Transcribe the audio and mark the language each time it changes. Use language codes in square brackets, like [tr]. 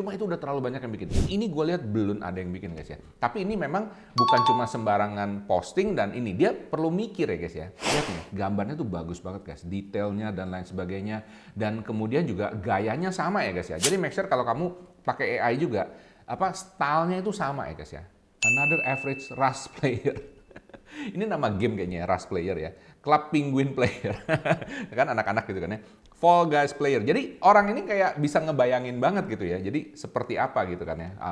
[id] Cuma itu udah terlalu banyak yang bikin. Ini gue lihat belum ada yang bikin guys ya. Tapi ini memang bukan cuma sembarangan posting dan ini dia perlu mikir ya guys ya. Lihat nih, gambarnya tuh bagus banget guys, detailnya dan lain sebagainya. Dan kemudian juga gayanya sama ya guys ya. Jadi [en] make sure [id] kalau kamu pakai AI juga, apa stylenya itu sama ya guys ya. [en] Another average Rust player. [id] Ini nama game kayaknya ya, Rust player ya. Club Penguin player. Kan anak-anak gitu kan ya. Fall Guys player. Jadi orang ini kayak bisa ngebayangin banget gitu ya. Jadi seperti apa gitu kan ya.